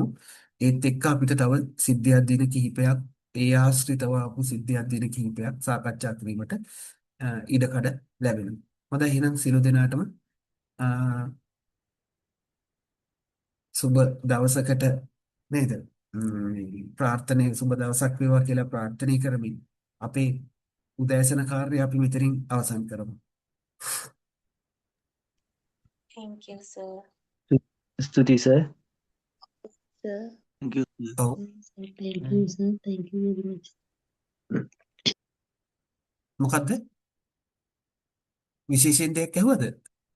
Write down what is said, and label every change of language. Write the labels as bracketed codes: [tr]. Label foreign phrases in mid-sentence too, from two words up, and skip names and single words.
[si] ඒත් එක්ක අපිට තව සිද්ධියක් දින කිහිපයක් ඒ ආශ්‍රිතව ආපු සිද්ධියක් දින කිහිපයක් සාකච්ඡා කිරීමට ඉඩකඩ ලැබෙනවා. හොඳයි එහෙනම් සියලු දෙනාටම සුබ දවසකට නේද? ප්‍රාර්ථනාවේ සුබ දවසක් වේවා කියලා ප්‍රාර්ථනා කරමින් අපේ උදෑසන කාර්යය අපි මෙතනින් අවසන් කරමු. [en] Thank you, sir. [si] ස්තුතියි සර්. [en] sir. Thank you. [si] ඔව්. [en] Thank you sir. Thank you very much. [si] මොකද්ද? විශේෂයෙන් දෙයක් ඇහුවද?